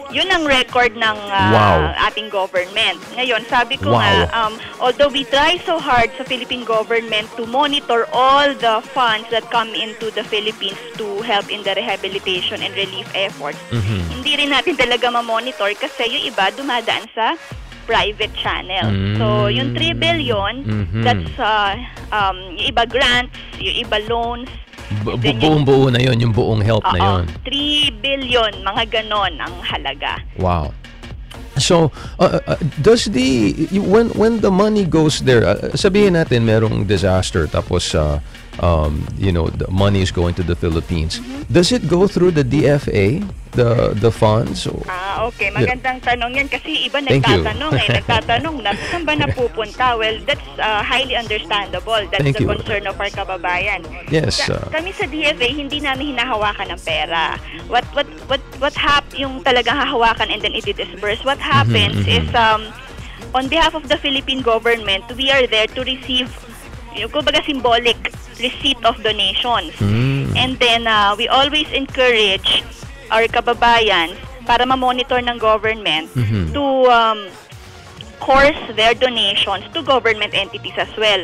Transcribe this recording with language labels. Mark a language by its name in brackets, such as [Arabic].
[Filipino] Yun ang record ng ating government. Ngayon, sabi ko [English] although we try so hard [Filipino] sa Philippine government [English] to monitor all the funds that come into the Philippines to help in the rehabilitation and relief efforts, [Filipino] hindi rin natin talaga ma-monitor kasi yung iba dumadaan sa private channel. So, yung 3 billion, that's yung iba grants, yung iba loans. Buong-buo na yun, yung buong help na yun. 3 billion, mga ganon ang halaga. Wow. [English] So, does when the money goes there, [Filipino] sabihin natin merong disaster tapos [English] the money is going to the Philippines. Does it go through the DFA, the funds? [Filipino] Okay. Magandang tanong yan kasi iba nagtatanong na saan ba napupunta? [English] Well, that's highly understandable. That's the concern of our kababayan. Yes. [Filipino] Kami sa DFA, hindi namin hinahawakan ng pera. What yung talagang hahawakan [English] and then [Filipino] i-disburse. [English] What happens is, on behalf of the Philippine government, we are there to receive kumbaga symbolic receipt of donations. And then we always encourage our kababayan [Filipino] para ma-monitor ng [English] government to course their donations to government entities as well.